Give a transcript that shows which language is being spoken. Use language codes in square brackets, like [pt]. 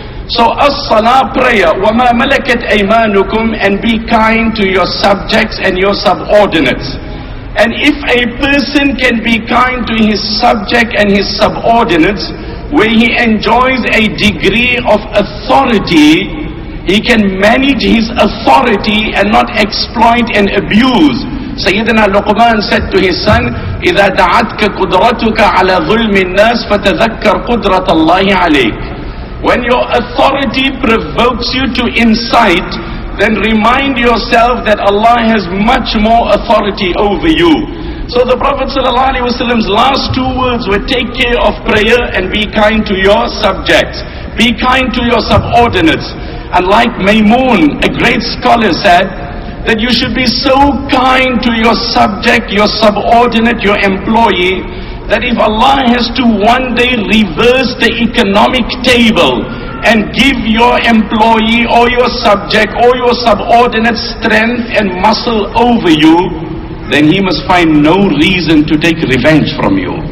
[en] So, as-salah, prayer, [ar] وَمَا مَلَكَتْ أَيْمَانُكُمْ, [en] and be kind to your subjects and your subordinates. And if a person can be kind to his subject and his subordinates, where he enjoys a degree of authority, he can manage his authority and not exploit and abuse. Sayyidina Luqman said to his son, [ar] إِذَا دَعَتْكَ قُدْرَتُكَ عَلَى ظُلْمِ النَّاسِ فَتَذَكَّرْ قُدْرَةَ اللَّهِ عَلَيْكَ. [en] When your authority provokes you to incite, then remind yourself that Allah has much more authority over you. So the Prophet ﷺ's last 2 words were take care of prayer and be kind to your subjects. Be kind to your subordinates. And like Maymun, a great scholar, said that you should be so kind to your subject, your subordinate, your employee, that if Allah has to one day reverse the economic table and give your employee or your subject or your subordinate strength and muscle over you, then he must find no reason to take revenge from you.